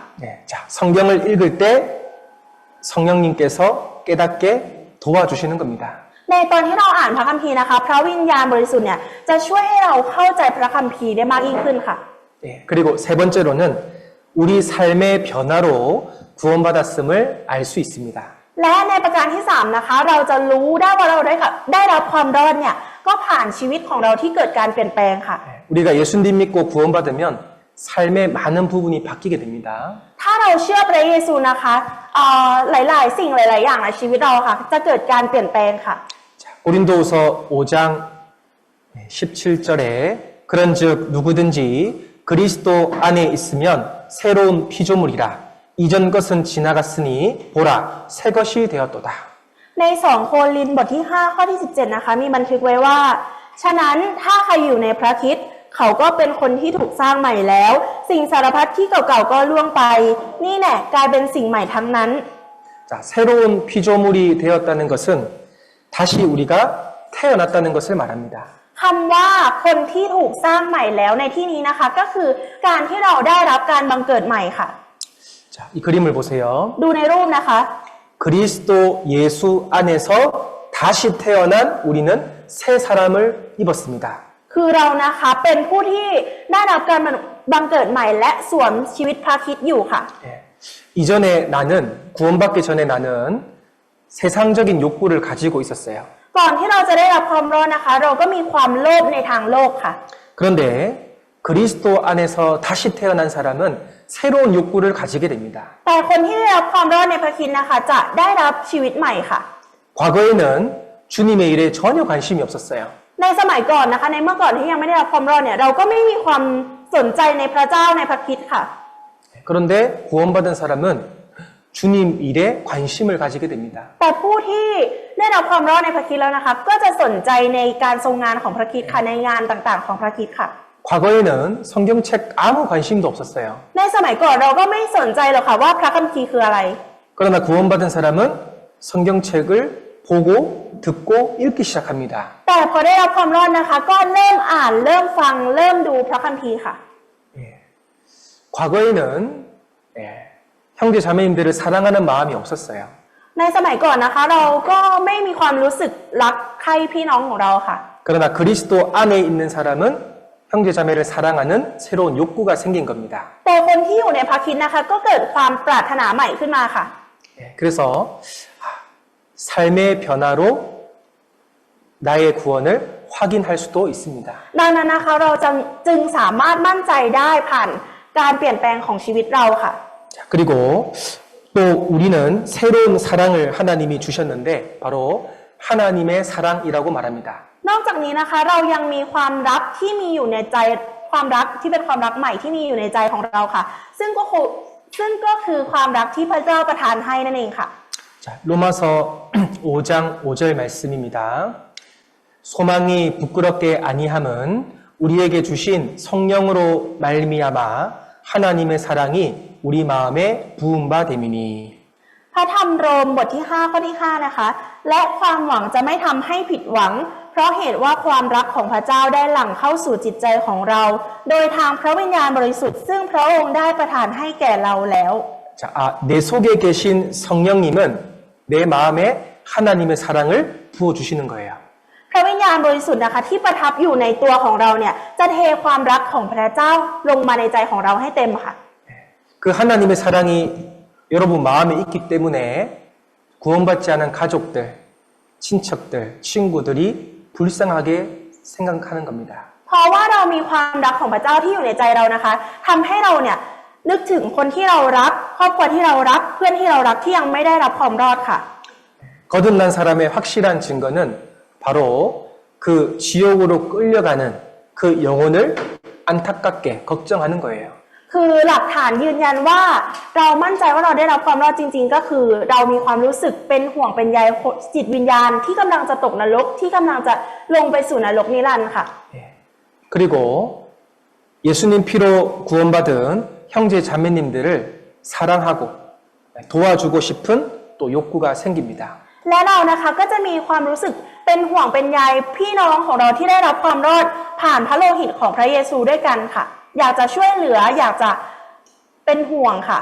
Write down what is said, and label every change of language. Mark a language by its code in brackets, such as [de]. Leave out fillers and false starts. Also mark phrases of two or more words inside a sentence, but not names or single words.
[ko] 예, 자, 성경을 읽을 때 성령님께서 깨닫게 도와주시는 겁니다. [th] ในตอนที่เราอ่านพระคัมภีร์นะคะ พระวิญญาณบริสุทธิ์เนี่ยจะช่วยให้เราเข้าใจพระคัมภีร์ได้มากยิ่งขึ้นค่ะ [ko] 예, 그리고 세 번째로는 우리 삶의 변화로 구원받았음을 알 수 있습니다. [th] และในประการที่3นะคะเราจะรู้ได้ว่าเราได้รับความรอดเนี่ยก็ผ่านชีวิตของเราที่เกิดการเปลี่ยนแปลงค่ะ [ko] 예, 우리가 예수님 믿고 구원받으면 삶의 많은 부분이 바뀌게 됩니다. [th] ถ้าเราเชื่อพระเยซูนะคะหลายๆสิ่งหลายๆอย่างในชีวิตเราค่ะจะเกิดการเปลี่ยนแปลงค่ะ [ko] 자, 고린도후서 5장 17절에 그런즉 누구든지 그리스도 안에 있으면 새로운 피조물이라 이전 것은 지나갔으니 보라 새 것이 되었도다. [th] ใน2โครินธ์บทที่5ข้อที่17นะคะมีบันทึกไว้ว่าฉะนั้นถ้าใครอยู่ในพระคริสต์เขาก็เป็นคนที่ถูกสร้างใหม่แล้ว สิ่งสารพัดที่เก่าๆก็ล่วงไปนี่แน่กลายเป็นสิ่งใหม่ทั้งนั้น [ko] 자, 새로운 피조물이 되었다는 것은 다시 우리가 태어났다는 것을 말합니다. [th] คำว่าคนที่ถูกสร้างใหม่แล้วในที่นี้นะคะก็คือการที่เราได้รับการบังเกิดใหม่ค่ะ [ko] 자, 이 그림을 보세요. [th] ดูในรูปนะคะ [ko] 그리스도 예수 안에서 다시 태어난 우리는 새 사람을 입었습니다. [th] คือเรานะคะเป็นผู้ที่ได้รับการบังเกิดใหม่และสวมชีวิตพระคริสต์อยู่ค่ะ [ko] 예. 이전에 나는 구원받기 전에 나는 세상적인 욕구를 가지고 있었어요. [th] ก่อนที่เราจะได้รับความรอดนะคะ เราก็มีความโลภในทางโลกค่ะ [ko] 그런데 그리스도 안에서 다시 태어난 사람은 새로운 욕구를 가지게 됩니다. [th] แต่คนที่ได้รับความรอดในพระคริสต์นะคะ จะได้รับชีวิตใหม่ค่ะ [ko] 과거에는 주님의 일에 전혀 관심이 없었어요. [th] ในสมัยก่อนนะคะ ในเมื่อก่อนที่ยังไม่ได้รับความรอดเนี่ยเราก็ไม่มีความสนใจในพระเจ้าในพระคริสต์ค่ะ [ko] 그런데 구원받은 사람은 주님 일에 관심을 가지게 됩니다. [th] แต่ผู้ที่ได้รับความรอดในพระคริสต์แล้วนะคะก็จะสนใจในการทรงงานของพระคริสต์ค่ะในงานต่างๆของพระคริสต์ค่ะ [ko] 과거에는 성경책 아무 관심도 없었어요. [th] ในสมัยก่อนเราก็ไม่สนใจหรอกค่ะว่าพระคัมภีร์คืออะไร [ko] 그러나 구원받은 사람은 성경책을 보고 듣고 읽기 시작합니다. [th] แต่พอได้รับความรอดนะคะ ก็เริ่มอ่านเริ่มฟังเริ่มดูพระคัมภีร์ค่ะ [ko] 예. 과거에는 예, 형제 자매님들을 사랑하는 마음이 없었어요. [th] ในสมัยก่อนนะคะ เราก็ไม่มีความรู้สึกรักใคร่พี่น้องของเราค่ะ [ko] 그러나 그리스도 안에 있는 사람은 형제 자매를 사랑하는 새로운 욕구가 생긴 겁니다. [th] แต่คนที่อยู่ในพระคริสต์นะคะ ก็เกิดความปรารถนาใหม่ขึ้นมาค่ะ [ko] 예, 그래서 삶의 변화로 나의 구원을 확인할 수도 있습니다. [th] ดังนั้นนะคะเราจึงสามารถมั่นใจได้ผ่านการเปลี่ยนแปลงของชีวิตเราค่ะ [ko] 자, 그리고 또 우리는 새로운 사랑을 하나님이 주셨는데 바로 하나님의 사랑이라고 말합니다. [th] นอกจากนี้นะคะเรายังมีความรักที่มีอยู่ในใจความรักที่เป็นความรักใหม่ที่มีอยู่ในใจของเราค่ะซึ่งก็คือความรักที่พระเจ้าประทานให้นั่นเองค่ะ [ko] 자, 로마서 5장 5절 말씀입니다. 소망이 부끄럽게 아니함은 우리에게 주신 성령으로 말미암아 하나님의 사랑이 우리 마음에 부은 바 됨이니. [th] พระธรรมโรมบทที่5ข้อที่5นะคะและความหวังจะไม่ทำให้ผิดหวังเพราะเหตุว่าความรักของพระเจ้าได้หลั่งเข้าสู่จิตใจของเราโดยทางพระวิญญาณบริสุทธิ์ซึ่งพระองค์ได้ประทานให้แก่เราแล้ว [ko] 자, 내 속에 계신 성령님은 내 마음에 하나님의 사랑을 부어주시는 거예요. [th] พระวิญญาณบริสุทธิ์นะคะที่ประทับอยู่ในตัวของเราเนี่ยจะเทความรักของพระเจ้าลงมาในใจของเราให้เต็มค่ะ [ko] 그 하나님의 사랑이 여러분 마음에 있기 때문에 구원받지 않은 가족들, 친척들, 친구들이 불쌍하게 생각하는 겁니다. [th] เพราะว่าเรามีความรักของพระเจ้าที่อยู่ในใจเรานะคะทำให้เราเนี่ยนึกถึงคนที่เรารักครอบครัวที่เรารักเพื่อนที่เรารักที่ยังไม่ได้รับความรอดค่ะ [ko] 거듭난 사람의 확실한 증거는 바로 그 지옥으로 끌려가는 그 영혼을 안타깝게 걱정하는 거예요. [th] คือหลักฐานยืนยันว่าเรามั่นใจว่าเราได้รับความรอดจริงๆก็คือเรามีความรู้สึกเป็นห่วงเป็นใยจิตวิญญาณที่กำลังจะตกนรกที่กำลังจะลงไปสู่นรกนิรันดร์ค่ะ [ko] 그리고 예수님 피로 구원받은 형제 자매님들을 사랑하고 도와주고 싶은 또 욕구가 생깁니다. [th] และเรานะคะก็จะมีความรู้สึกเป็นห่วงเป็นใยพี่น้องของเราที่ได้รับความรอดผ่านพระโลหิตของพระเยซูด้วยกันค่ะอยากจะช่วยเหลืออยากจะเป็นห่วงค่ะ